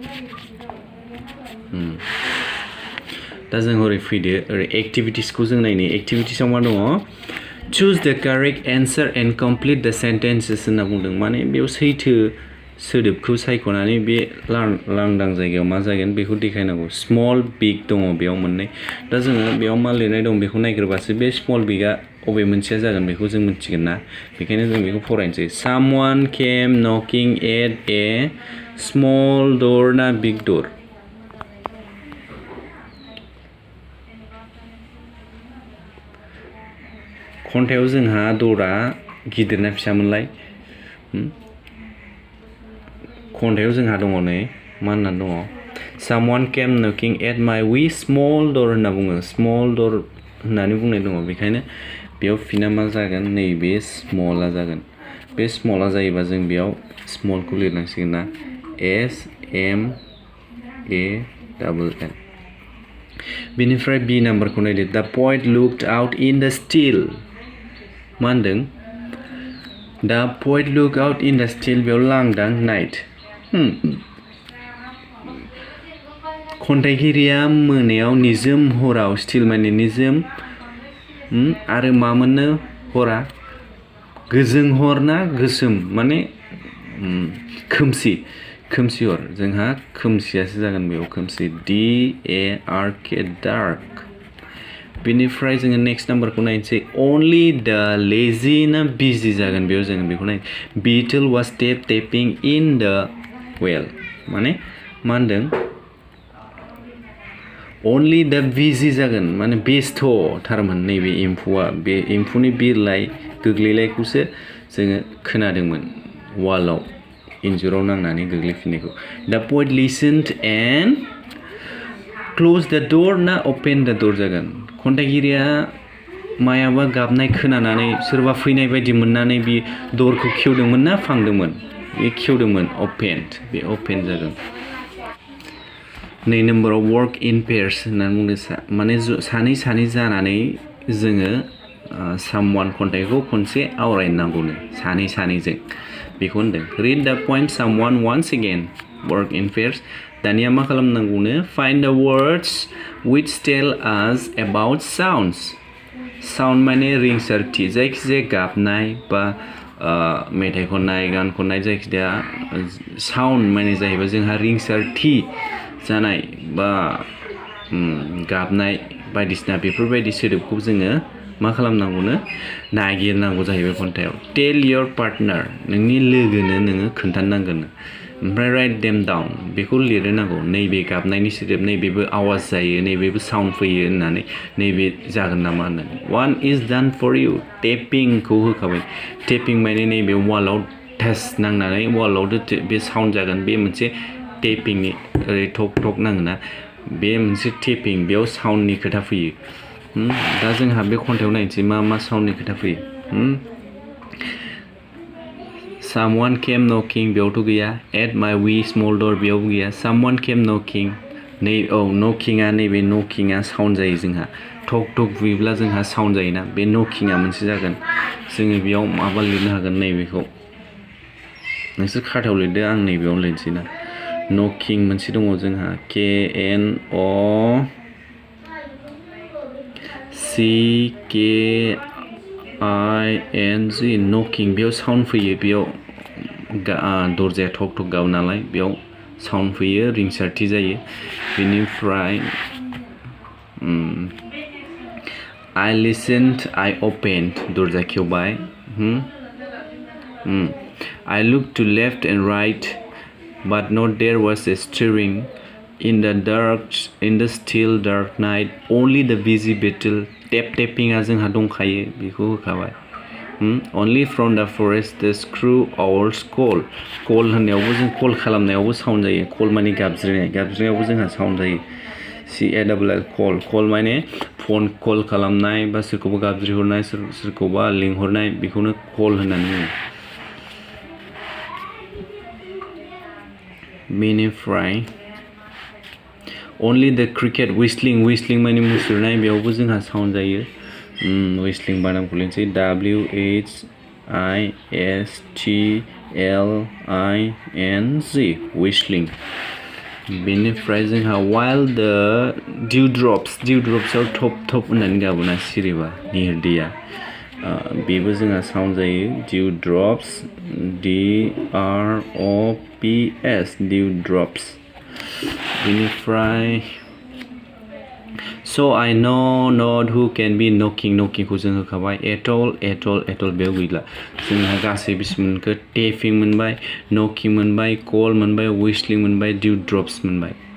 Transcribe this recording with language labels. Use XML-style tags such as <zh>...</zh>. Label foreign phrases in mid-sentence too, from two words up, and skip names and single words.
<brx>दा जों हरै फैदो ओरै एक्टिभिटिसखौ जों नायनो एक्टिभिटिसआव मा दङ</brx> <en>choose the correct answer and complete the sentences</en> <brx>होनना बुंदों माने बेयाव सैथो सोदोबखौ सायख'नानै बे लांदां जायगायाव मा जागोन बेखौ देखायनांगौ</brx> <en>small big</en> <brx>दङ बेयाव मोननै दा जोङो बेयाव मा लिरनाय दं बेखौ नायग्रोबासो बे स्मल बिगआ अबे मोनसेया जागोन बेखौ जों मिथिगोन ना बेखायनो जों बेखौ फरायनोसै</brx> <en>someone came knocking at a small door</en> <brx>ना</brx> <en>big door</en> <brx>खन्थाइयाव जोंहा दरा गिदिर ना फिसामोनलाय खन्थाइयाव जोंहा दङ नै मा होननानै दङ</brx> <en>someone came knocking at my wee small door</en> <brx>होनना बुङो</brx> <en>small door</en> <brx>होननानै बुंनाय दङ बेखायनो बेयाव फिना मा जागोन नैबे स्मला जागोन बे स्मला जायोबा जों बेयाव स्मलखौ लिरनांसिगोन ना</brx> <en>SMALL</en> <brx>बेनिफ्राय बि नाम्बारखौ नायदो</brx> <en>the poet looked out in the still</en> <brx>मा होनदों</brx> <en>the poet looked out in the still</en> <brx>बेयाव लांदां</brx> <en>night</en> <brx>खन्थाइगिरिया मोनायाव निजोम हराव स्टिल माने निजोम आरो मा मोननो हरा गोजों हर ना गोसोम माने खोमसि हर जोंहा खोमसियासो जागोन बेयाव खोमसि</brx> <en>DARK dark</en> <brx>बेनिफ्राय जोङो</brx> <en>next numberखौ</en> <brx>नायनोसै</brx> <en>only the lazy</en> <brx>ना busy जागोन बेयाव जोङो बेखौ नाय</brx> <en>beetle was tapping in the well</en> <brx>माने मा होनदों</brx> <en>only the busy</en> <brx>जागोन माने बेस्थ थारमोन नैबे एम्फौआ बे एम्फौनि बिरलाय गोग्लैलायखौसो जोङो खोनादोंमोन वालाव इन्जुराव नांनानै गोग्लैफिननायखौ</brx> <en>the poet listened and closed the door</en> <brx>ना</brx> <en>open the door</en> <brx>जागोन खन्थाइगिरिया मायाबा गाबनाय खोनानानै सोरबा फैनाय बायदि मोननानै बे दरखौ खेवदोंमोन ना फांदोंमोन बे खेवदोंमोन opened बे open जागोन नै नम्बराव</brx> <en>work in pairs</en> <brx>होननानै बुंदों माने सानै जानानै जोङो someone खन्थाइखौ खनसे आवरायनांगौनो सानैजों बेखौ होनदों</brx> <en>read the point someone once again work in pairs</en> <brx>दानिया मा खालामनांगौनो</brx> <en>find the words which tell us about sounds sound</en> <brx>माने रिंसारथि जायखिजाया गाबनाय बा मेथाइ खननाय गान खननाय जायखिजाया साउन्ड माने जाहैबाय जोंहा रिंसारथि जानाय बा गाबनाय बायदिसिना बेफोरबायदि सोदोबखौ जोङो मा खालामनांगौनो नागिरनांगौ जाहैबाय खन्थाइयाव</brx> <en>tell your partner</en> <brx>नोंनि लोगोनो नोङो खोन्थानांगोन ओमफ्राय write</brx> <en>them down</en> <brx>बेखौ लिरनांगौ नैबे गाबनायनि सोदोब नैबेबो आवाज जायो नैबेबो साउन्ड फैयो होननानै नैबे जागोन नामा होननानै</brx> <en>one is done for you</en> <brx>tappingखौ होखाबाय tapping माने नैबे वालाव टाच नांनानै वालाव बे साउन्ड जागोन बे मोनसे tappingनि ओरै टक नाङोना बे मोनसे tapping बेयाव साउन्डनि खोथा फैयो दा जोंहा बे खन्थाइयाव नायनोसै मा साउन्डनि खोथा फैयो</brx> <en>someone came knocking</en> <brx>बेयावथ' गैया</brx> <en>at my wee small door</en> <brx>बेयाव गैया</brx> <en>someone came knocking</en> <brx>नै नकिंआ नैबे नकिंआ साउन्ड जायो जोंहा टक टक बुयोब्ला जोंहा साउन्ड जायोना बे नकिंआ मोनसे जागोन जोङो बेयाव माबा लिरनो हागोन नैबेखौ नोंसोर खाथायाव लिरदो आं नैबेयाव लिरनोसै ना नकिं मोनसे दङ जोंहा KNOCKING नकिं बेयाव साउन्ड फैयो बेयाव दरजाया ठक ठक गाबो नालाय बेयाव साउन्ड फैयो रिंसारथि जायो बेनिफ्राय</brx> <en>I listened I opened</en> <brx>दरजा खेवबाय</brx> <en>I looked to left and right but not there was a stirring in the still dark night only the busy battle tapping</en> <brx>जोंहा दंखायो बेखौ होखाबाय</brx> <en>only from the forest the screw owls call</en> <brx>होननायावबो जों कल खालामनायावबो साउन्ड जायो कल माने गाबज्रिनायावबो जोंहा साउन्ड जायो</brx> <en>CALL call</en> <brx>माने</brx> <en>phone call</en> <brx>खालामनाय बा सोरखौबा गाबज्रिहरनाय सोरखौबा लिंहरनाय बेखौनो कल होननानै बुङो बेनिफ्राय</brx> <en>only the cricket whistling</en> <brx>माने मुसुरनाय बेयावबो जोंहा साउन्ड जायो whistling बानामखौ लिरनोसै</brx> <en>WHISTLING whistling</en> <brx>बेनिफ्राय जोंहा</brx> <en>while the dewdropsआव</en> <brx>थप होननानै गाबोना सिरिबा निहिर बेबो जोंहा साउन्ड जायो dewdrops</brx> <en>DROPS dewdrops</en> <brx>बेनिफ्राय</brx> <en>so I know not who can be knockingखौ</en> <brx>जों होखाबाय</brx> <en>at all</en> <brx>बेयाव गैला जोंहा गासै बेसे मोनखो tapping मोनबाय knocking मोनबाय call मोनबाय whistling मोनबाय dewdrops मोनबाय</brx>